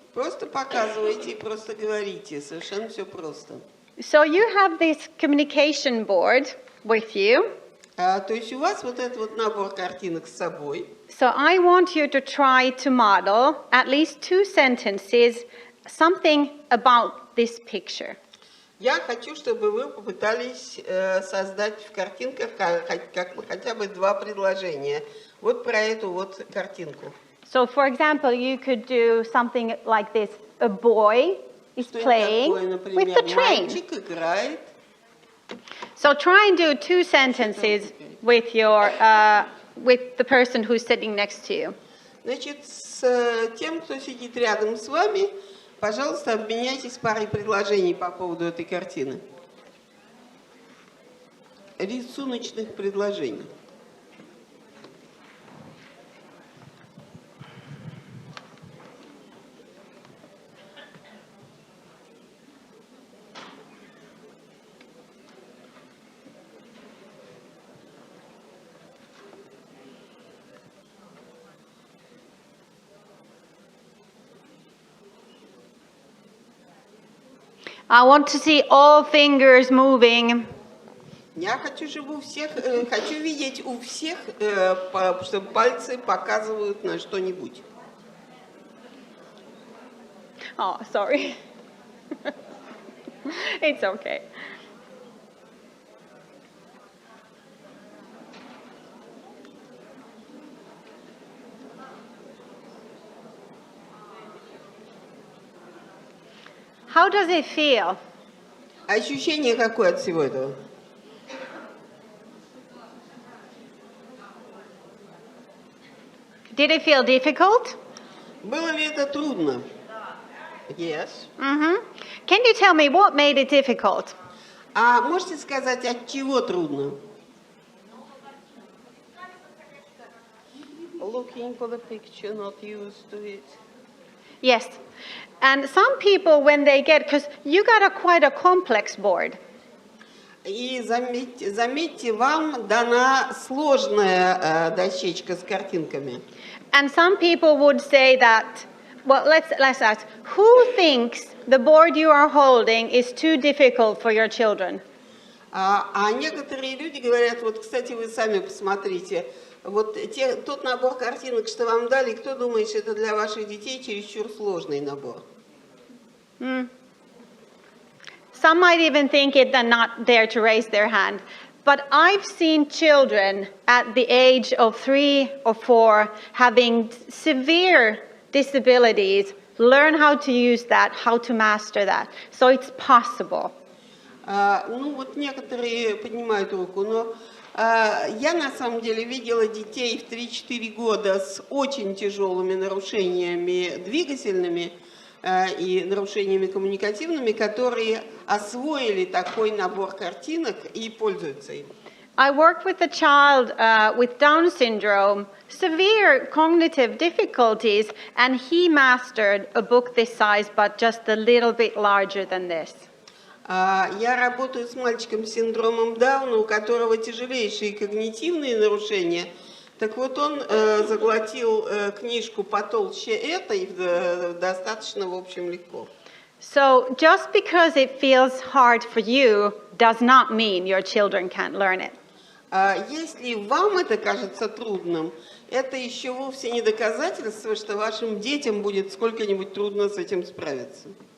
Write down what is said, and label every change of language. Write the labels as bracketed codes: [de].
[ru] Просто показывайте и просто говорите. Совершенно все просто. [en] So you have this communication board with you. [ru] То есть у вас вот этот вот набор картинок с собой. [en] So I want you to try to model at least 2 sentences, something about this picture. [ru] Я хочу, чтобы вы попытались создать в картинках хотя бы 2 предложения. Вот про эту вот картинку. [en] So for example, you could do something like this. A boy is playing with the train. [ru] Мальчик играет. [en] So try and do 2 sentences with your with the person who's sitting next to you. [ru] Значит, с тем, кто сидит рядом с вами, пожалуйста, обменяйтесь парой предложений по поводу этой картины. Рисуночных предложений. [en] I want to see all fingers moving. [ru] Я хочу, чтобы у всех, хочу видеть у всех, чтобы пальцы показывают на что-нибудь. [en] Oh, sorry. It's okay. How does it feel? [ru] Ощущение какое от всего этого? [en] Did it feel difficult? [ru] Было ли это трудно? [en] Yes. Mm-hmm. Can you tell me what made it difficult? [ru] А можете сказать, от чего трудно? [en] Looking for the picture, not used to it. Yes. And some people, when they get, because you got quite a complex board. [ru] И заметьте, вам дана сложная дощечка с картинками. [en] And some people would say that, well, let's ask, who thinks the board you are holding is too difficult for your children? [ru] А некоторые люди говорят, вот, кстати, вы сами посмотрите, вот тот набор картинок, что вам дали, кто думает, что это для ваших детей чересчур сложный набор? [en] Some might even think it and not dare to raise their hand. But I've seen children at the age of 3 or 4 having severe disabilities learn how to use that, how to master that. So it's possible. [ru] Ну вот некоторые поднимают руку, но я на самом деле видела детей в 3-4 года с очень тяжелыми нарушениями двигательными и нарушениями коммуникативными, которые освоили такой набор картинок и пользуются им. [en] I worked with a child with Down syndrome, severe cognitive difficulties, and he mastered a book this size, but just a little bit larger than this. [ru] Я работаю с мальчиком с синдромом Дауна, у которого тяжелейшие когнитивные нарушения. Так вот, он заглотил книжку потолще этой, достаточно, в общем, легко. [en] So just because it feels hard for you does not mean your children can't learn it. [ru] Если вам это кажется трудным, это еще вовсе не доказательство, что вашим детям будет сколько-нибудь трудно с этим справиться.